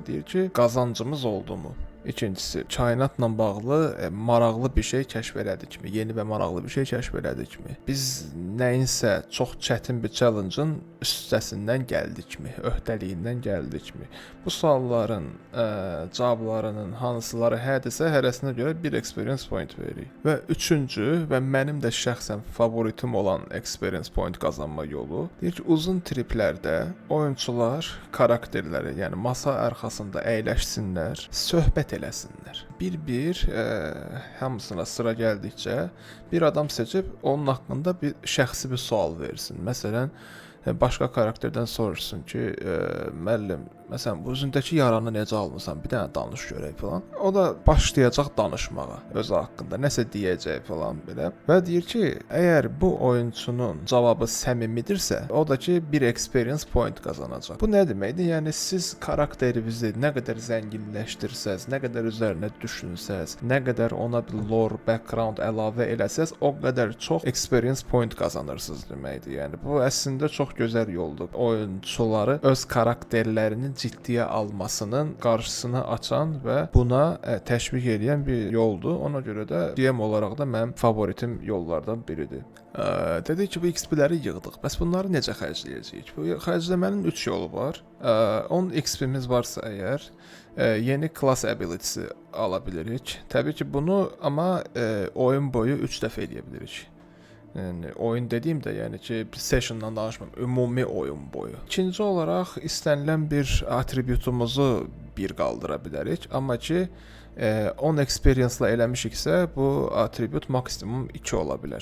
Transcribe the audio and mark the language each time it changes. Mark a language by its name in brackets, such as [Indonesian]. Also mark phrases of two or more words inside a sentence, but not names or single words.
[Azerbaijani] Deyir ki, qazancımız oldu mu? İkincisi, kainatla bağlı maraqlı bir şey kəşf elədikmi? Yeni və maraqlı bir şey kəşf elədikmi? Biz nəyinsə çox çətin bir challenge-ın üstəsindən gəldikmi? Öhdəliyindən gəldikmi? Bu sualların cavablarının hansıları hədirsə, hərəsinə görə bir [English] experience point [Azerbaijani] veririk. Və üçüncü və mənim də şəxsən favoritim olan [English] experience point [Azerbaijani] qazanma yolu, deyir ki, uzun triplərdə oyunçular karakterləri, yəni masa arxasında əyləşsinlər, söhbət eləsinlər. Bir hamısına sıra gəldikcə bir adam seçib onun haqqında bir şəxsi bir sual versin. Məsələn, başqa karakterdən soruşsun ki, müəllim, məsələn, bu üzündəki yaranı necə almısan? Bir dənə danış görək falan. O da başlayacaq danışmağa özü haqqında, nəsə deyəcək falan belə. Və deyir ki, əgər bu oyunçunun cavabı səmimidirsə, o da ki, bir [English] experience point [Azerbaijani] qazanacaq. Bu nə deməkdir? Yəni siz karakterinizi nə qədər zənginləşdirsəz, nə qədər üzərinə düşünsəz, nə qədər ona bir [English] lore, background [Azerbaijani] əlavə eləsəz, o qədər çox [English] experience point [Azerbaijani] qazanırsınız deməkdir. Yəni bu əslində çox gözəl yoldur. Oyunçuları öz karakterlərinin ciddiyə almasının qarşısını açan və buna təşviq edən bir yoldur. Ona görə də DM olaraq da mənim favoritim yollardan biridir. Dedik ki, bu XP-ləri yığdıq. Bəs bunları necə xərcləyəcəyik? Bu xərcləmənin 3 yolu var. 10 XP-miz varsa əgər, yeni [English] class ability- [Azerbaijani] si ala bilirik. Təbii ki, bunu amma oyun boyu 3 dəfə edə bilirik. Yəni oyun dediyimdə, yəni ki, sessiondan danışmıram, ümumi oyun boyu. İkinci olaraq istənilən bir atributumuzu bir qaldıra bilərik, amma ki 10 experience-la eləmişiksə, bu atribut maksimum 2 ola bilər.